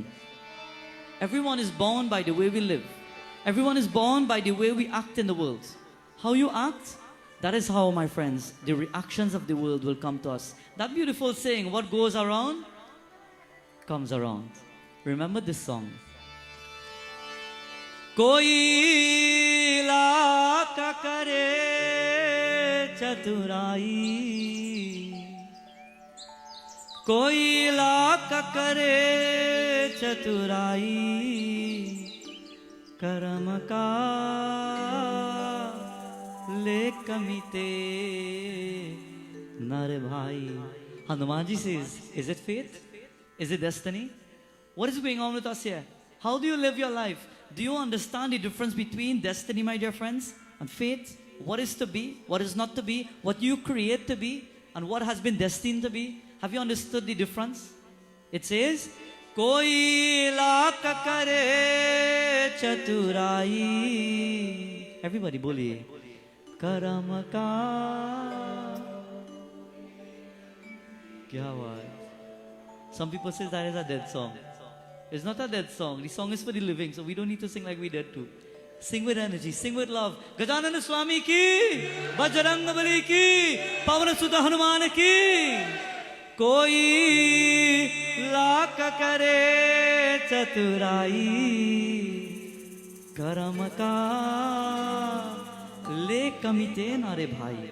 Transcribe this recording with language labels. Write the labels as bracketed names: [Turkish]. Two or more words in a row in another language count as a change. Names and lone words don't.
[English] Everyone is bound by the way we live. Everyone is bound by the way we act in the world. How you act, that is how, my friends, the reactions of the world will come to us. That beautiful saying, what goes around, comes around. Remember this song. [Hindi] कोई लाख करे चतुराई, कोई लाख करे चतुराई, कर्म का ले कमिते नर भाई. [English] Hanumanji says, is it fate? Is it destiny? What is going on with us here? How do you live your life? Do you understand the difference between destiny, my dear friends, and fate? What is to be, what is not to be, what you create to be, and what has been destined to be? Have you understood the difference? It says, [Hindi] कोई लाख करे चतुराई. Everybody, boliye. कर्म का. क्या बात. [English] Some people say that is a dead song. It's not a dead song. The song is for the living, so we don't need to sing like we did too. Sing with energy, sing with love. [Hindi] गजानन स्वामी की, बजरंग की, पवन सुधा हनुमान की. कोई लाख करे चतुराई, कर्म का ले कमिते नरे भाई.